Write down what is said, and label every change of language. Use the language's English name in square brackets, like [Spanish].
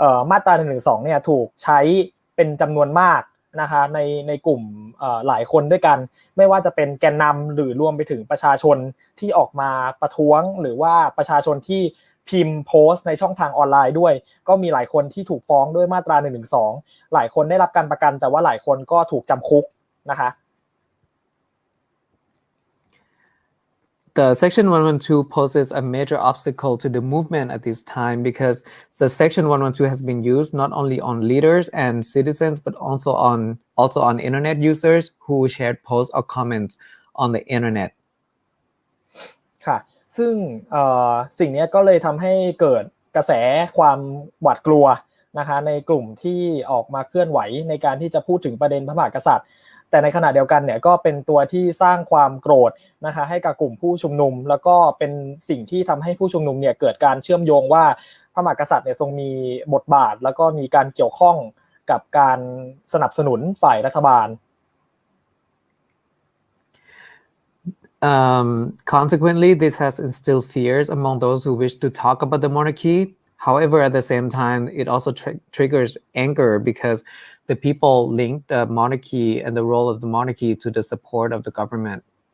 [Thai] มาตรา112เนี่ยถูกใช้เป็นจำนวนมากนะคะในกลุ่มหลายคนด้วยกันไม่ว่าจะเป็นแกนนำหรือรวมไปถึงประชาชนที่ออกมาประท้วงหรือว่าประชาชนที่พิมพ์โพสต์ในช่องทางออนไลน์ด้วยก็มีหลายคนที่ถูกฟ้องด้วยมาตรา112หลายคนได้รับการประกันแต่ว่าหลายคนก็ถูกจำคุกนะคะ [English] The Section 112 poses a major obstacle to the movement at this time because the Section 112 has been used not only on leaders and citizens but also on internet users who shared posts or comments on the internet. [Thai] ค่ะซึ่งสิ่งนี้ก็เลยทำให้เกิดกระแสความหวาดกลัวนะคะในกลุ่มที่ออกมาเคลื่อนไหวในการที่จะพูดถึงประเด็นพระมหากษัตริย์แต่ในขณะเดียวกันเนี่ยก็เป็นตัวที่สร้างความโกรธนะคะให้กับกลุ่มผู้ชุมนุมแล้วก็เป็นสิ่งที่ทำให้ผู้ชุมนุมเนี่ยเกิดการเชื่อมโยงว่าพระมหากษัตริย์เนี่ยทรงมีบทบาทแล้วก็มีการเกี่ยวข้องกับการสนับสนุนฝ่ายรัฐบาล [English] Consequently, this has instilled fears among those who wish to talk about the monarchy. However, at the same time, it also triggers anger because the people link the monarchy and the role of the monarchy to the support of the government.